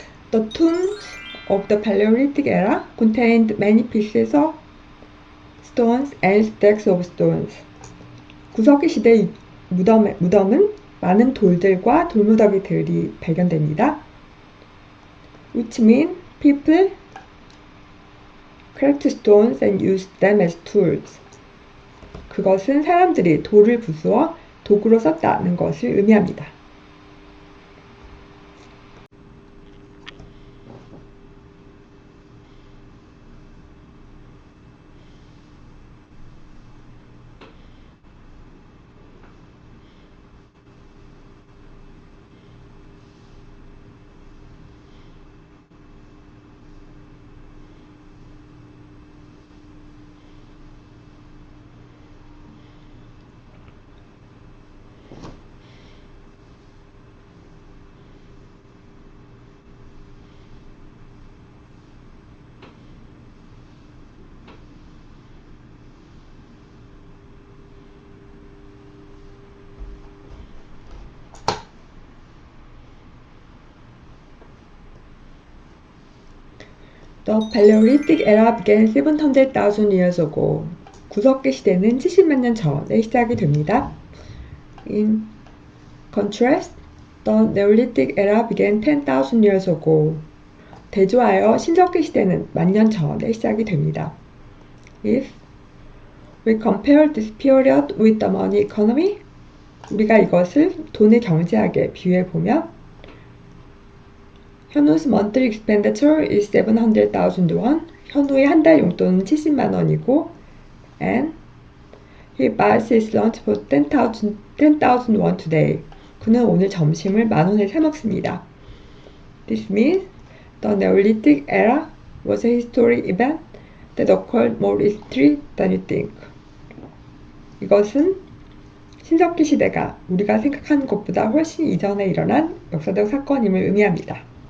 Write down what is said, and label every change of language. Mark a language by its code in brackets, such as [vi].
[en] The tombs of the Paleolithic era contained many pieces of stones and stacks of stones. [ko] 구석기 시대 무덤은 많은 돌들과 돌무더기들이 발견됩니다. [en] Which mean people cracked stones and used them as tools. [ko] 그것은 사람들이 돌을 부수어 도구로 썼다는 것을 의미합니다. [en] The Paleolithic era began 700,000 years ago. [ko] 구석기 시대는 70만 년 전에 시작이 됩니다. [en] In contrast, the Neolithic era began 10,000 years ago. [ko] 대조하여 신석기 시대는 10,000년 전에 시작이 됩니다. [en] If we compare this period with the money economy, [ko] 우리가 이것을 돈의 경제학에 비유해보면 [en] 현우's monthly expenditure is 700,000 won. [ko] 현우의 한 달 용돈은 70만 원이고 [en] and he buys his lunch for 10,000 won today. [ko] 그는 오늘 점심을 10,000원에 사 먹습니다. [en] This means the Neolithic era was a historic event that occurred more recently than you think. [ko] 이것은 신석기 시대가 우리가 생각하는 것보다 훨씬 이전에 일어난 역사적 사건임을 의미합니다.